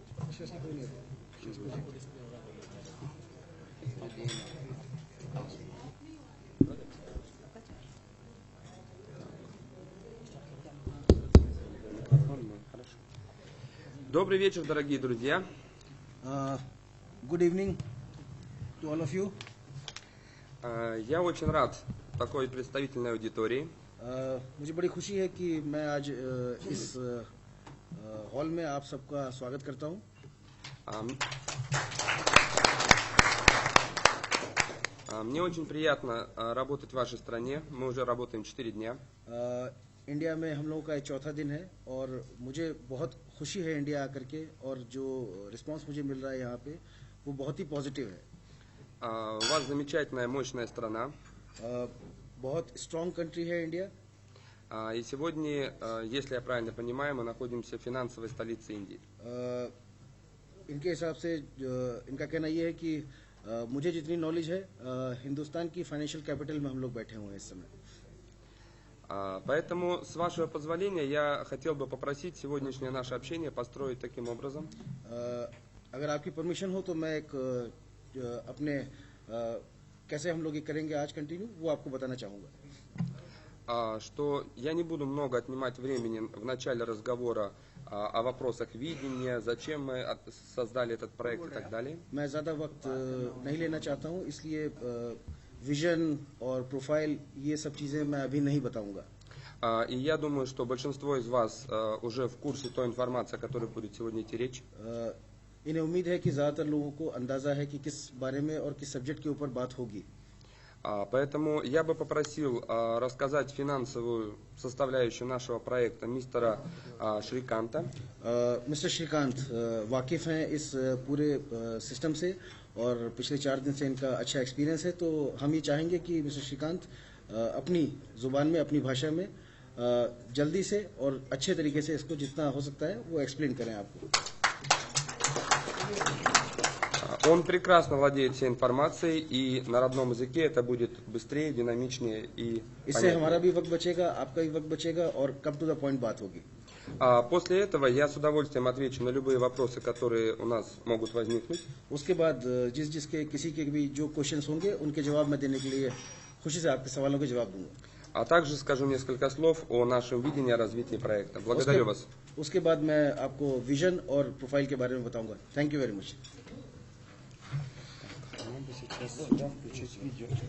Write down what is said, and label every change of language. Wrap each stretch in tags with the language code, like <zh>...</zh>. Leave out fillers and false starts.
<ru>Сейчас никого нет. Сейчас будет. Хорошо. Добрый вечер, дорогие друзья.</ru> <en>Good evening to all of you.</en> <ru>Я очень рад такой представительной аудитории.</ru> <hi>मुझे बड़ी खुशी है कि मैं आज इस हॉल में आप सबका स्वागत करता हूं।</hi> <ru>Мне очень приятно работать в вашей стране. Мы уже работаем 4 дня.</ru> <hi>इंडिया में हम लोगों का ये चौथा दिन है और मुझे बहुत खुशी है इंडिया आकर के, और जो रिस्पांस मुझे मिल रहा है यहाँ पे वो बहुत ही पॉजिटिव है।</hi> <ru>У вас замечательная, мощная страна.</ru> <hi>बहुत स्ट्रॉन्ग कंट्री है इंडिया।</hi> <ru>И сегодня, если я правильно понимаю, мы находимся в финансовой столице Индии.</ru> <hi>इनके हिसाब से इनका कहना ये है कि मुझे जितनी नॉलेज है हिंदुस्तान की फाइनेंशियल कैपिटल में हम लोग बैठे हुए हैं इस समय।</hi> <ru>Поэтому, с вашего позволения, я хотел бы попросить сегодняшнее наше общение построить таким образом.</ru> <hi>अगर आपकी परमिशन हो तो मैं एक अपने कैसे हम लोग ये करेंगे आज कंटिन्यू, वो आपको बताना चाहूँगा।</hi> <ru>Что я не буду много отнимать времени в начале разговора о вопросах видения, зачем мы создали этот проект и так далее.</ru> <hi>मैं ज़्यादा वक्त नहीं लेना चाहता हूँ, इसलिए विजन और प्रोफाइल ये सब चीज़ें मैं अभी नहीं बताऊँगा।</hi> <ru>И я думаю, что большинство из вас уже в курсе той информации, о которой будет сегодня идти речь.</ru> <hi>इन्हें उम्मीद है कि ज़्यादातर लोगों को अंदाज़ा है कि किस बारे में और किस सब्जेक्ट के ऊपर बात होगी।</hi> <ru>Поэтому я бы попросил рассказать финансовую составляющую нашего проекта мистера Шриканта.</ru> <hi>मिस्टर श्रीकांत वाकिफ़ हैं इस पूरे सिस्टम से और पिछले 4 दिन से इनका अच्छा एक्सपीरियंस है, तो हम ये चाहेंगे कि मिस्टर श्रीकांत अपनी ज़ुबान में, अपनी भाषा में जल्दी से और अच्छे तरीके से इसको जितना हो सकता है वो एक्सप्लेन करें आपको।</hi> <ru>Он прекрасно владеет всей информацией, и на родном языке это будет быстрее, динамичнее и</ru> <hi>इससे हमारा भी वक्त बचेगा, आपका भी वक्त बचेगा और</hi> <en>come to the point</en> <hi>बात होगी।</hi> <ru>После этого я с удовольствием отвечу на любые вопросы, которые у нас могут возникнуть.</ru> <hi>उसके बाद जिसके किसी के भी जो क्वेश्चंस होंगे उनके जवाब मैं देने के लिए खुशी से आपके सवालों के जवाब दूंगा।</hi> <ru>А также скажу несколько слов о нашем видении, о развитии проекта. Благодарю вас.</ru> <hi>उसके बाद मैं आपको विजन और प्रोफाइल के बारे में बताऊंगा।</hi> <en>Thank you very much.</en> <ru>Нам бы сейчас сюда включить видео.</ru>